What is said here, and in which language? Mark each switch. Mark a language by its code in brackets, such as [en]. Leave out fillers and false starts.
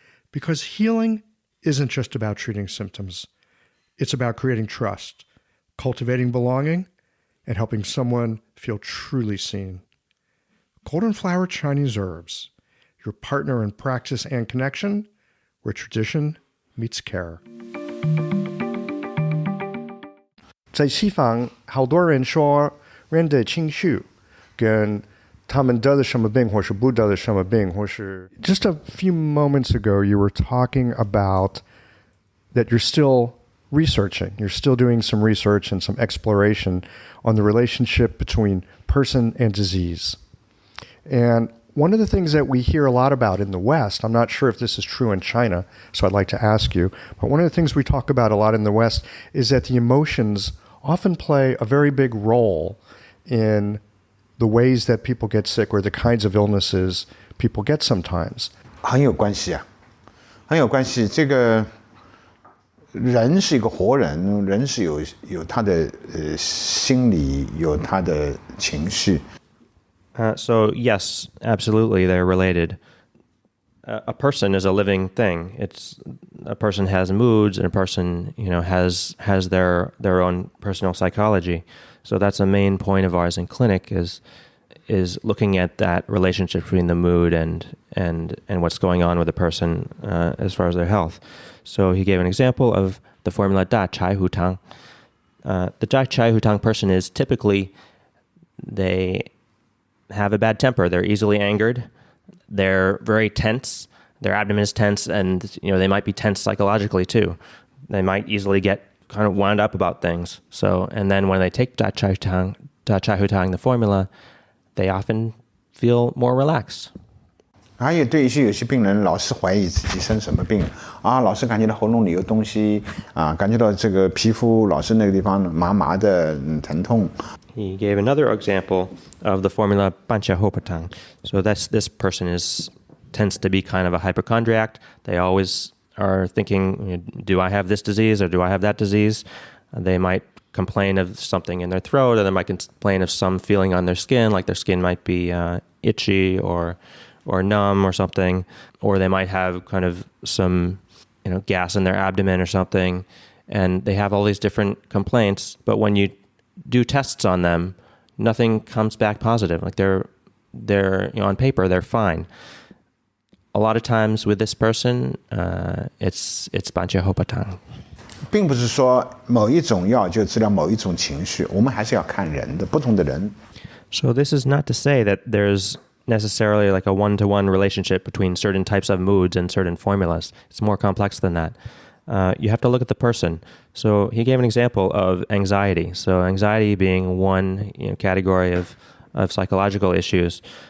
[en] Because healing isn't just about treating symptoms. It's about creating trust, cultivating belonging, and helping someone feel truly seen. Golden Flower Chinese Herbs, your partner in practice and connection, where tradition meets care. [zh] 在西方，好多人说人的情绪跟他们得了什么病，或是不得了什么病，或是 [en] Just a few moments ago, you were talking about that you're still researching. You're still doing some research and some exploration on the relationship between person and disease. And one of the things that we hear a lot about in the West, I'm not sure if this is true in China, so I'd like to ask you, but one of the things we talk about a lot in the West is that the emotions often play a very big role in the ways that people get sick or the kinds of illnesses people get sometimes. [zh] 很有关系啊，很有关系。这个人是一个活人，人是有他的心理，有他的情绪。 [en] So yes, absolutely, they're related. A person is a living thing. A person has moods, and a person, has their own personal psychology. So that's a main point of ours in clinic is looking at that relationship between the mood and what's going on with the person as far as their health. So he gave an example of the formula Da Chai Hu Tang. The Da Chai Hu Tang person is typically, they have a bad temper. They're easily angered. They're very tense. Their abdomen is tense, and they might be tense psychologically too. They might easily get kind of wound up about things. So, and then when they take Da Chai Hu Tang, the formula, they often feel more relaxed. [zh] 还有对有些病人老是怀疑自己生什么病啊，老是感觉到喉咙里有东西啊，感觉到这个皮肤老是那个地方麻麻的疼痛。 [en] He gave another example of the formula Panchahopatang. So this person tends to be kind of a hypochondriac. They always are thinking, do I have this disease or do I have that disease? They might complain of something in their throat, or they might complain of some feeling on their skin, like their skin might be itchy or numb or something, or they might have kind of some gas in their abdomen or something. and they have all these different complaints, but when you do tests on them, nothing comes back positive. Like they're on paper, they're fine. A lot of times with this person, it's 板桥后汤。 [zh] 并不是说某一种药就治疗某一种情绪，我们还是要看人的，不同的人。 [en] So this is not to say that there's necessarily like a one-to-one relationship between certain types of moods and certain formulas. It's more complex than that. You have to look at the person. So he gave an example of anxiety. So anxiety being one category of psychological issues.